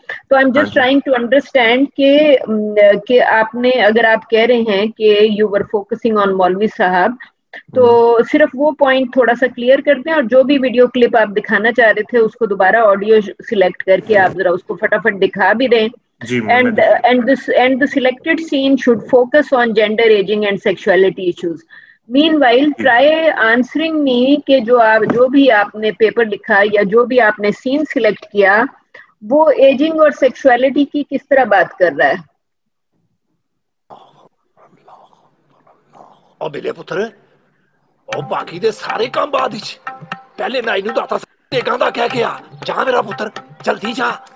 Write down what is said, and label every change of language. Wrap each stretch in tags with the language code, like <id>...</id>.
<ur>تو</ur> <en>I am just trying to understand</en> <ur>کہ آپ نے، اگر آپ کہہ رہے ہیں کہ</ur> <en>you were focusing on</en> <ur>مولوی صاحب، تو صرف وہ پوائنٹ تھوڑا سا کلیئر کر دیں، اور جو بھی ویڈیو کلپ آپ دکھانا چاہ رہے تھے اس کو دوبارہ آڈیو سلیکٹ کر کے آپ ذرا اس کو فٹافٹ دکھا بھی دیں.</ur> <en>And the selected scene should focus on gender, aging and sexuality issues. Meanwhile, try answering me</en> <ur>کہ جو بھی آپ نے پیپر لکھا یا جو بھی آپ نے سین سلیکٹ کیا وہ ایجنگ اور سیکشوالٹی کی کس طرح بات کر رہا ہے.</ur> <pa>او بلے پتر او باقی دے سارے کام بعد وچ پہلے نائی نوں داتا ٹیکاں دا کہہ کے آ جا میرا پتر جلدی جا.</pa>